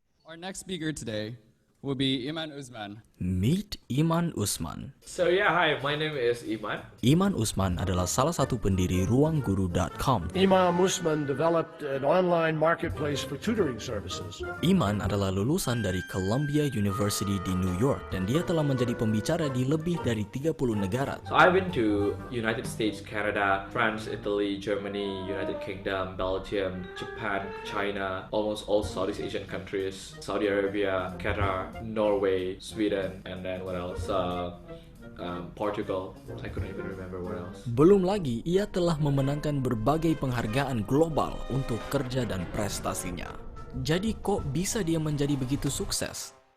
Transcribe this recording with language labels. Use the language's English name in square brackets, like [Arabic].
[English] Our next speaker today will be Iman Usman. Meet Iman Usman. So yeah, hi, my name is Iman. [Indonesian] Iman Usman adalah salah satu pendiri ruangguru.com. [English] Imam Usman developed an online marketplace for tutoring services. [Indonesian] Iman adalah lulusan dari Columbia University di New York dan dia telah menjadi pembicara di lebih dari 30 negara. [English] So I've been to United States, Canada, France, Italy, Germany, United Kingdom, Belgium, Japan, China, almost all Southeast Asian countries, Saudi Arabia, Qatar, Norway, Sweden, and then what else? Portugal. I couldn't even remember what else. [Indonesian] Belum lagi, ia telah memenangkan berbagai penghargaan global untuk kerja dan prestasinya. Jadi kok bisa dia menjadi begitu sukses?